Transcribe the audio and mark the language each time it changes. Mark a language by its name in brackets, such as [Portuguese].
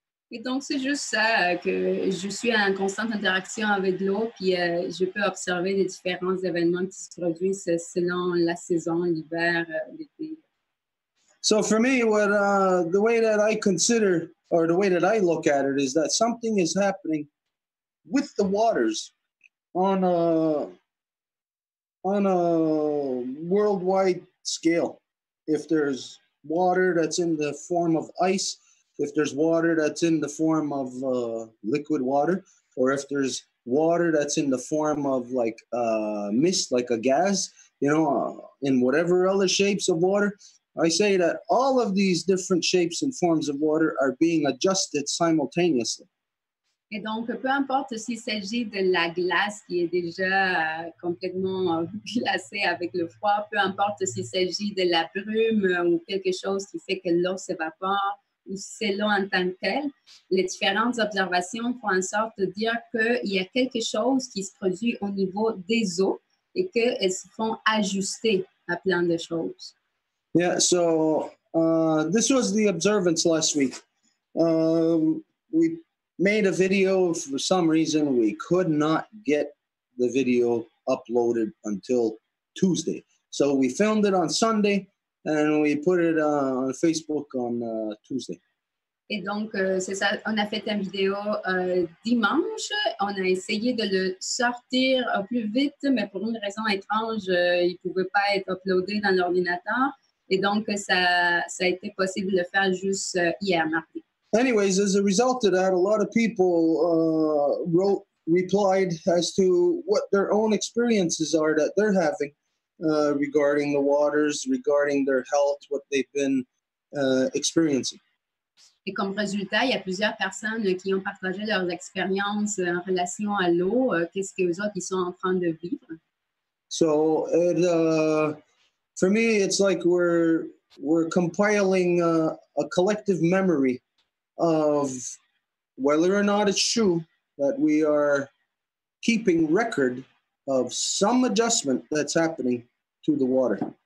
[French] Et donc, c'est juste ça, que je suis en constante interaction avec l'eau, puis je peux observer les différents événements qui se produisent selon la saison, l'hiver, l'été. [English] So for me, the way that I consider, or the way that I look at it, is that something is happening with the waters on on a worldwide scale. If there's water that's in the form of ice, if there's water that's in the form of liquid water, or if there's water that's in the form of like mist, like a gas, in whatever other shapes of water, I say that all of these different shapes and forms of water are being adjusted simultaneously. [French] Et donc, peu importe s'il s'agit de la glace qui est déjà complètement glacée avec le froid, peu importe s'il s'agit de la brume ou quelque chose qui fait que l'eau s'évapore ou si c'est l'eau en tant que telle, les différentes observations font en sorte de dire qu'il y a quelque chose qui se produit au niveau des eaux et qu'elles se font ajuster à plein de choses. [English] Yeah, so this was the observance last week. We made a video. For some reason, we could not get the video uploaded until Tuesday. So we filmed it on Sunday and we put it on Facebook on Tuesday. [French] Et donc, c'est ça, on a fait une vidéo dimanche. On a essayé de le sortir au plus vite, mais pour une raison étrange, il ne pouvait pas être uploadé dans l'ordinateur. Et donc, ça a été possible de le faire juste hier, mardi. [English] Anyways, as a result of that, a lot of people replied as to what their own experiences are that they're having regarding the waters, regarding their health, what they've been experiencing. [French] Et comme résultat, il y a plusieurs personnes qui ont partagé leurs expériences en relation à l'eau, qu'est-ce qu'eux autres ils sont en train de vivre. [English] So, for me, it's like we're compiling a collective memory of whether or not it's true that we are keeping record of some adjustment that's happening to the water.